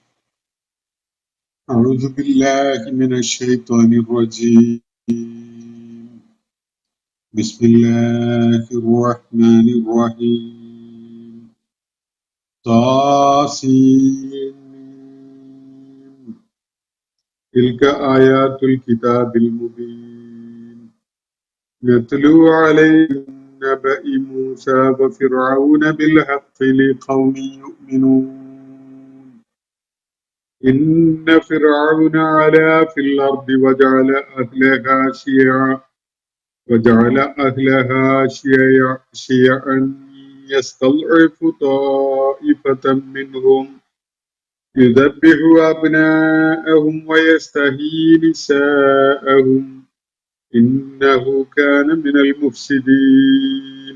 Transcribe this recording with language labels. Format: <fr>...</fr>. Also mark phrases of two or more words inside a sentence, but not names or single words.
<ar>أعوذ بالله من الشيطان الرجيم. بسم الله الرحمن الرحيم. طسم تلك آيات الكتاب المبين. نتلو عليهم نبأ موسى وفرعون بالحق لقوم يؤمنون. إن فرعون علا في الأرض وجعل أهلها شيعا يستضعف طائفة منهم يذبح أبناءهم ويستحيي نساءهم إنه كان من المفسدين.</ar>